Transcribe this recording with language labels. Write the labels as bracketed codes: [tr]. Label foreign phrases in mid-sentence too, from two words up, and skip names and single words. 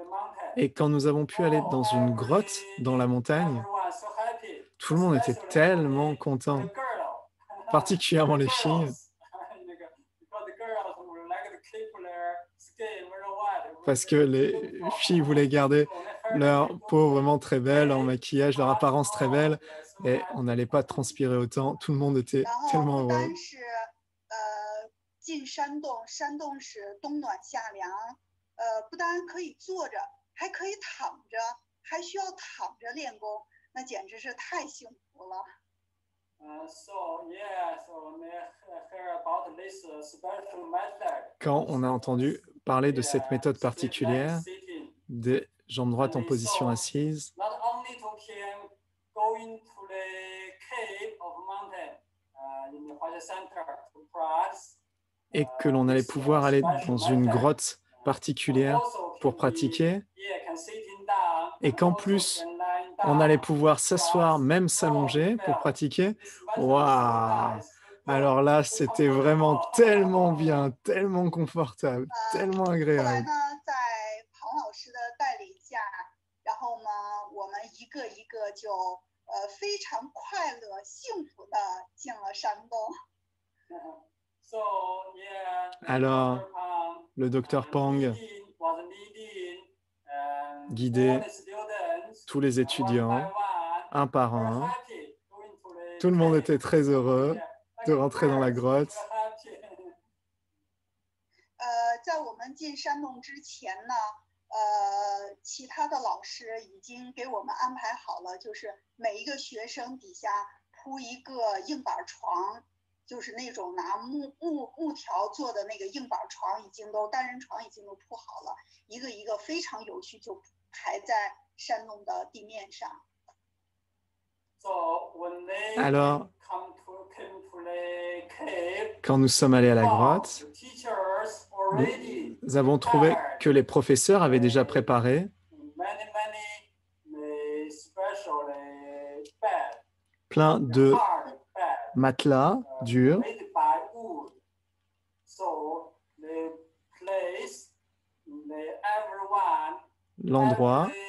[fr] Et quand nous avons pu aller dans une grotte dans la montagne, tout le monde était tellement content, particulièrement les filles, parce que les filles voulaient garder leur peau vraiment très belle, leur maquillage, leur apparence très belle, et on n'allait pas transpirer autant. Tout le monde était tellement heureux. [zh] 进山洞，山洞是冬暖夏凉，不单可以坐着，还可以躺着，还需要躺着练功，那简直是太幸福了。 [fr] Quand on a entendu parler de cette méthode particulière, des jambes droites en position assise, et que l'on allait pouvoir aller dans une grotte particulière pour pratiquer, et qu'en plus, on allait pouvoir s'asseoir, même s'allonger pour pratiquer. Waouh! Alors là, c'était vraiment tellement bien, tellement confortable, tellement agréable. [zh] 庞老师的带领下，然后呢，我们一个一个就非常快乐、幸福的进了山洞。 [fr] Alors, le docteur Pang guidait tous les étudiants, un par un. Tout le monde était très heureux de rentrer dans la grotte. [zh] 在我们进山洞之前呢，其他的老师已经给我们安排好了，就是每一个学生底下铺一个硬板床，就是那种拿木条做的那个硬板床，单人床已经都铺好了，一个一个非常有序就排在山洞的地面上。 [fr] Alors, quand nous sommes allés à la grotte, nous avons trouvé que les professeurs avaient déjà préparé plein de matelas durs, l'endroit